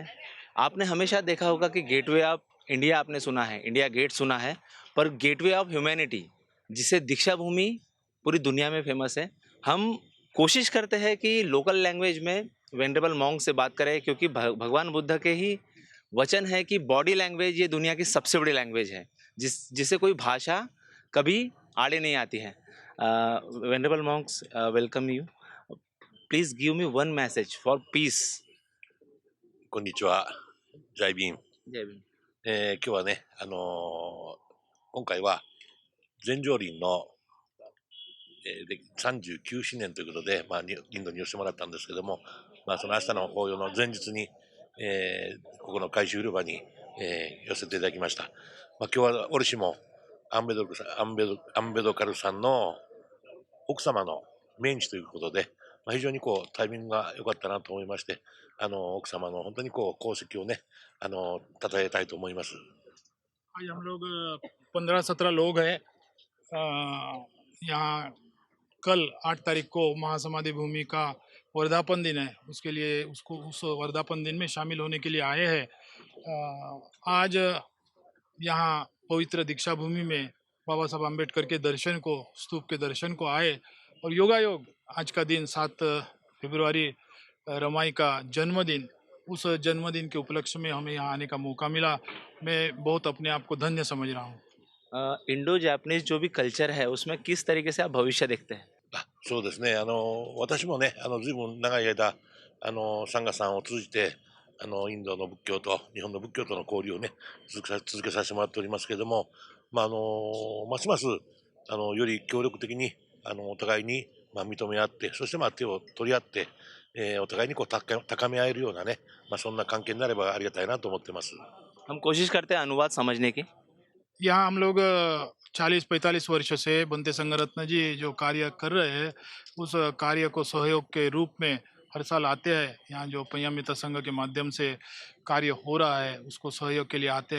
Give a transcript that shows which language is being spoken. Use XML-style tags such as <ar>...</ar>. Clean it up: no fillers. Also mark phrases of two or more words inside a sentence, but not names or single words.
<hi>आपने हमेशा देखा होगा कि गेटवे ऑफ इंडिया आपने सुना है, इंडिया गेट सुना है, पर</hi> <en>Gateway of Humanity</en> <hi>जिसे दीक्षा भूमि पूरी दुनिया में फेमस है। हम कोशिश करते हैं कि</hi> <en>local language</en> <hi>में</hi> <en>venerable monk</en> <hi>से बात करें, क्योंकि भगवान बुद्ध के ही वचन है कि</hi> <en>body language</en> <hi>ये दुनिया की सबसे बड़ी लैंग्वेज है, जिसे कोई भाषा कभी आड़े नहीं आती है।</hi> <en>Venerable monks, welcome you. Please give me one message for peace.</en> <ja>こんにちは、ジャイビン。</ja> <hi>जय भीम।</hi> <ja>今日はね、今回は全成林の、39周年ということで、インドに寄せてもらったんですけども、その明日の法要の前日に、ここの回収広場に、寄せていただきました。今日は折しもアンベドカルさんの奥様の命日ということで、非常にタイミングが良かったなと思いまして、奥様の本当に功績をね、称えたいと思います。</ja> <hi>आज हम लोग 15-17 लोग हैं यहाँ। कल 8 तारीख को महासमाधि भूमि का वर्धापन दिन है, उसके लिए उस वर्धापन दिन में शामिल होने के लिए आए हैं। आज यहाँ पवित्र दीक्षा भूमि में बाबा साहब अम्बेडकर के दर्शन को, स्तूप के दर्शन को आए। और योगायोग आज का दिन 7 फरवरी रमाई का जन्मदिन, उस जन्मदिन के उपलक्ष्य में हमें यहाँ आने का मौका मिला। मैं बहुत अपने आप को धन्य समझ रहा हूँ।</hi> <en>Indo Japanese</en> <hi>जो भी कल्चर है उसमें किस तरीके से आप भविष्य देखते हैं?</hi> <ja>そうですね。私もね、ずいぶん長い間、サンガさんを通じて、インドの仏教と日本の仏教との交流をね、続けさせてもらっておりますけれども、ますます、より協力的に、お互いに、認め合って、そして、手を取り合って、お互いにこう高め合えるようなね、そんな関係になればありがたいなと思ってます。</ja> <hi>हम कोशिश करते हैं अनुवाद समझने की। यहाँ हम लोग 40-45 वर्ष से बनते संगरत्न जी जो कार्य कर रहे हैं, उस कार्य को सहयोग के रूप में हर साल आते हैं। यहाँ जो पंयामिता संघ के माध्यम से कार्य हो रहा है उसको सहयोग के लिए आते हैं।</hi>